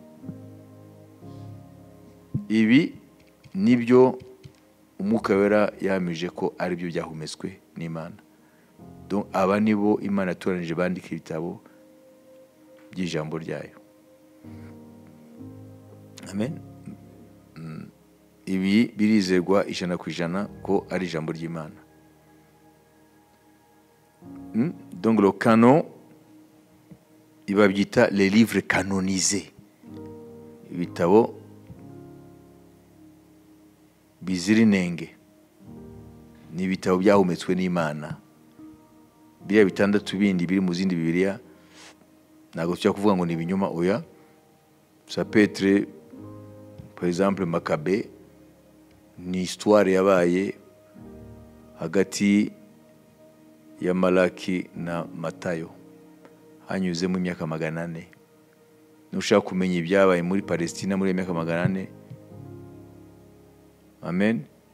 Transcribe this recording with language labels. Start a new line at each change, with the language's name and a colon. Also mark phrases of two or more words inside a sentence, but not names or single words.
Kinyarwanda: Ibi nibyo Umwuka Wera yamije ko ari byo byahumetswe n'Imana. Donc aba nibo Imana yatoranije bandika ibitabo by'ijambo ryayo. Amen. Ibi birizerwa 100% ko ari ijambo ry'Imana.
French: Donc le canon, il va byita les livres canonisés.
Kinyarwanda: Ibitabo bizira inenge, ni ibitabo byahumetswe n'Imana. Biriya 6 bindi biri mu zindi Bibiliya ntabwo tujya kuvuga ngo ni ibinyoma, oya.
French: Ça peut être par exemple
Kinyarwanda: Makabe, ni histoire yabaye hagati ya Malaki na Matayo, hanyuze mu myaka 400. Nushaka kumenya ibyabaye muri Palestina muri myaka 400. Amen.